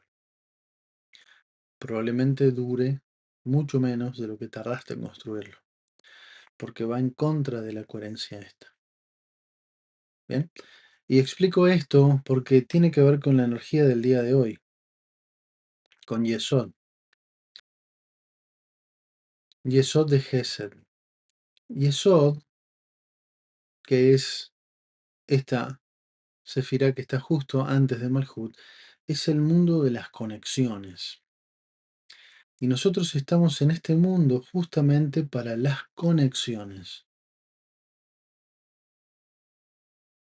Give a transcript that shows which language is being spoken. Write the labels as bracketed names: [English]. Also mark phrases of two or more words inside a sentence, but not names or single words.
[Spanish] Probablemente dure mucho menos de lo que tardaste en construirlo, porque va en contra de la coherencia esta. ¿Bien? Y explico esto porque tiene que ver con la energía del día de hoy, con Yesod. Yesod de Gesed. Yesod, que es esta sefirá que está justo antes de Malhut, es el mundo de las conexiones. Y nosotros estamos en este mundo justamente para las conexiones.